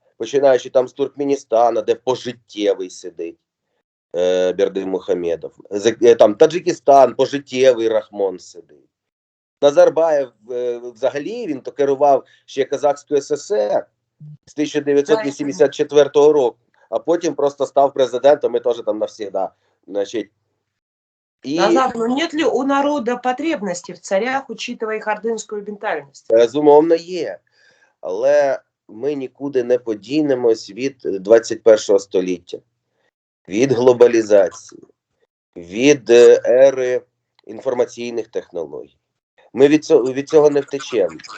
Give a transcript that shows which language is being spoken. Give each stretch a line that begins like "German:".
Ukrainian: Починаючи там з Туркменістана, де пожиттєвий сидить Бердимухамедов. Там Таджикистан, пожиттєвий Рахмон сидить. Назарбаєв взагалі, він то керував ще Казахською ССР з 1984 року, а потім просто став президентом і теж там навсегда. Значить,
Russian: Назар, ну нет ли у народа потребности в царях, учитывая их ордынскую ментальность?
Ukrainian: Безумовно, є. Але ми нікуди не подінемось від 21 століття, від глобалізації, від ери інформаційних технологій. Ми від цього не втечемо.